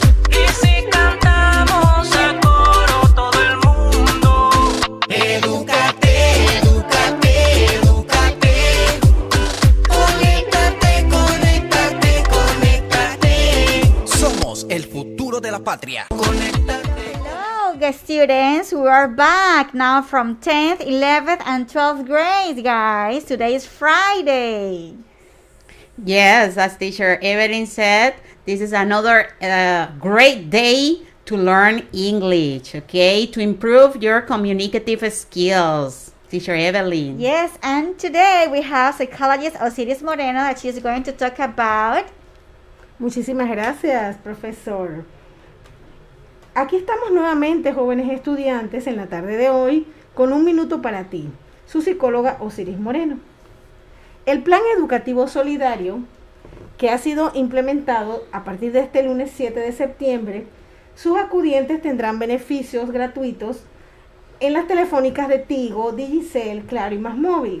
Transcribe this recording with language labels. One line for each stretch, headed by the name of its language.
Spanish: Y si cantamos a coro todo el mundo. Edúcate, edúcate, edúcate. Conéctate, conéctate, conéctate. Somos el futuro de la patria. Conéctate.
English: Hello, students. We are back now from 10th, 11th, and 12th grades, guys. Today is Friday. Yes, as teacher Evelyn said, this is another great day to learn English, okay? To improve your communicative skills. Teacher Evelyn. Yes, and today we have psychologist Osiris Moreno that she's going to talk about.
Spanish: Muchísimas gracias, profesor. Aquí estamos nuevamente, jóvenes estudiantes, en la tarde de hoy, con un minuto para ti, su psicóloga Osiris Moreno. El Plan Educativo Solidario, que ha sido implementado a partir de este lunes 7 de septiembre, sus acudientes tendrán beneficios gratuitos en las telefónicas de Tigo, Digicel, Claro y Más Móvil.